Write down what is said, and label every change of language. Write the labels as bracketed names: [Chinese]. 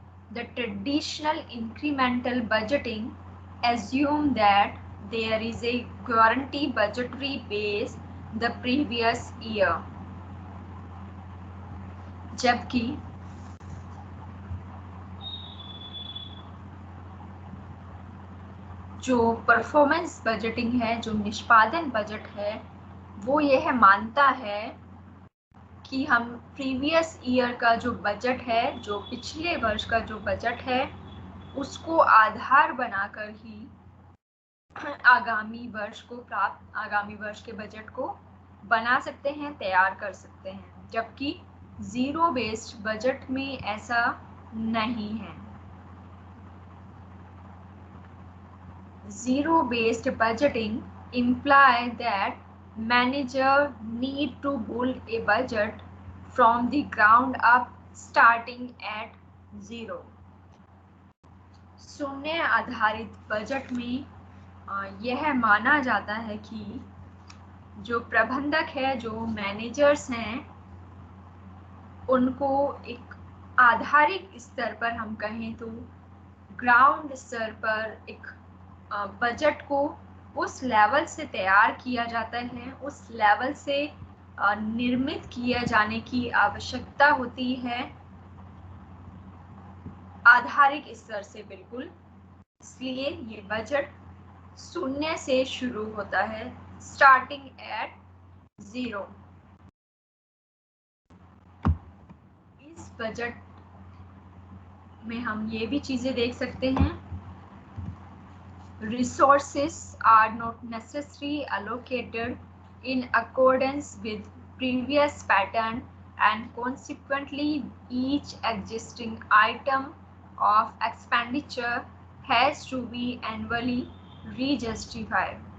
[English] The traditional incremental budgeting assume that there is a guarantee budgetary base the previous year. [Hindi] जबकि जो performance budgeting है, जो निष्पादन budget है, वो यह मानता है कि हम प्रीवियस ईयर का जो बजट है, जो पिछले वर्ष का जो बजट है, उसको आधार बनाकर ही आगामी वर्ष के बजट को बना सकते हैं, तैयार कर सकते हैं। जबकि जीरो बेस्ड बजट में ऐसा नहीं है। [English] Zero based budgeting imply that manager need to build a budget from the ground up starting at zero। [Hindi] शून्य आधारित बजट में यह माना जाता है कि जो प्रबंधक है, जो मैनेजर्स हैं, उनको एक आधारिक स्तर पर, हम कहें तो ग्राउंड स्तर पर, एक बजट को उस लेवल से तैयार किया जाता है, उस लेवल से निर्मित किया जाने की आवश्यकता होती है, आधारिक स्तर से बिल्कुल। इसलिए ये बजट शून्य से शुरू होता है, [English] Starting at zero. [Hindi] इस बजट में हम ये भी चीजें देख सकते हैं, [English] resources are not necessarily allocated in accordance with previous pattern, and consequently each existing item of expenditure has to be annually re-justified।